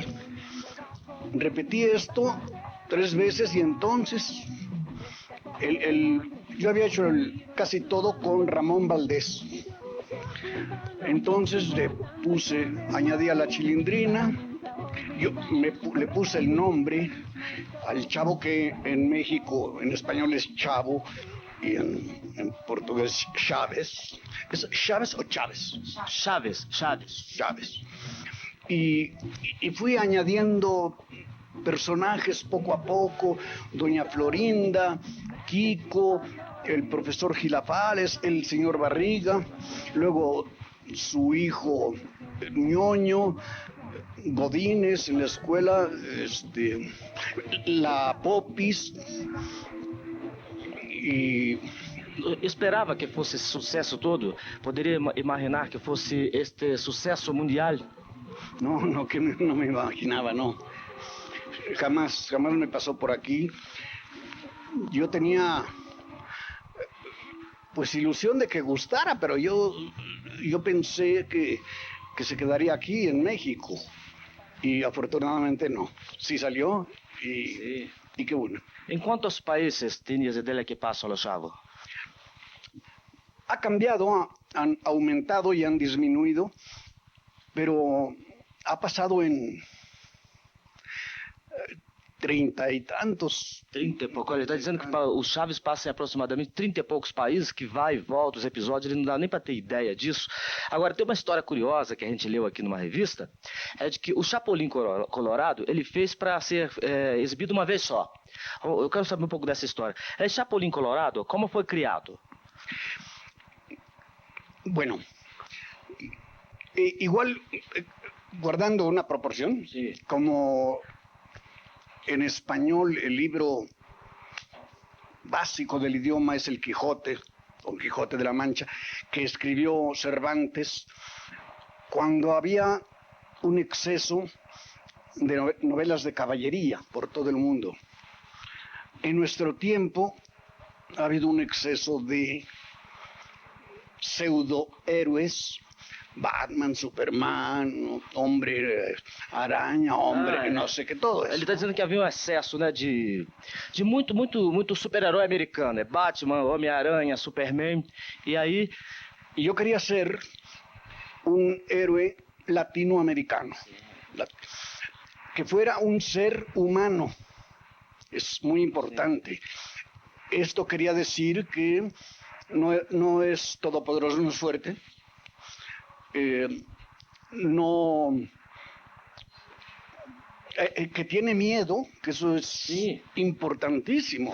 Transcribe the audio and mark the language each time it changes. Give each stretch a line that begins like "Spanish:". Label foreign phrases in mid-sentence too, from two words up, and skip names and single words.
Spanish: Repetí esto 3 veces y entonces yo había hecho casi todo con Ramón Valdés. Entonces añadí a la Chilindrina, yo le puse el nombre al chavo que en México, en español es Chavo, y en portugués Chaves. ¿Es Chaves o Chávez? Chaves. Chaves. Y fui añadiendo personajes poco a poco, Doña Florinda, Kiko, el profesor Gilafales, el señor Barriga, luego su hijo Ñoño, Godínez en la escuela, la Popis, y
Portuguese: Esperava que fosse esse sucesso todo? Poderia imaginar que fosse este sucesso mundial?
Spanish: No, que no me imaginaba, no. Jamás me pasó por aquí. Yo tenía pues ilusión de que gustara, pero yo pensé que se quedaría aquí en México. Y afortunadamente no. Sí salió y qué bueno.
Portuguese: Em quantos países tienes ideia que passa Los Chavos?
Spanish: Ha cambiado, han aumentado y han disminuido, pero ha pasado en 30
Portuguese: e tantos. 30 e pouco. Olha, ele está dizendo que o Chaves passa em aproximadamente 30 e poucos países, que vai e volta os episódios, ele não dá nem para ter ideia disso. Agora, tem uma história curiosa que a gente leu aqui numa revista, é de que o Chapulín Colorado, ele fez para ser exibido uma vez só. Eu quero saber um pouco dessa história. Chapulín Colorado, como foi criado?
Spanish: Bueno, igual, guardando una proporción, sí, como en español el libro básico del idioma es el Quijote, o Quijote de la Mancha, que escribió Cervantes, cuando había un exceso de novelas de caballería por todo el mundo. En nuestro tiempo ha habido un exceso de pseudohéroes, Batman, Superman, Hombre Aranha, Hombre,
Portuguese: não sei que, todo isso. Ele está dizendo que havia um excesso, né, de muito super-herói americano, Batman, Homem-Aranha, Superman, e aí... E eu queria ser um héroe latinoamericano,
Spanish: que fuera un ser humano, es muy importante. Esto quería decir que no es todopoderoso, no es fuerte, que tiene miedo, que eso es importantísimo.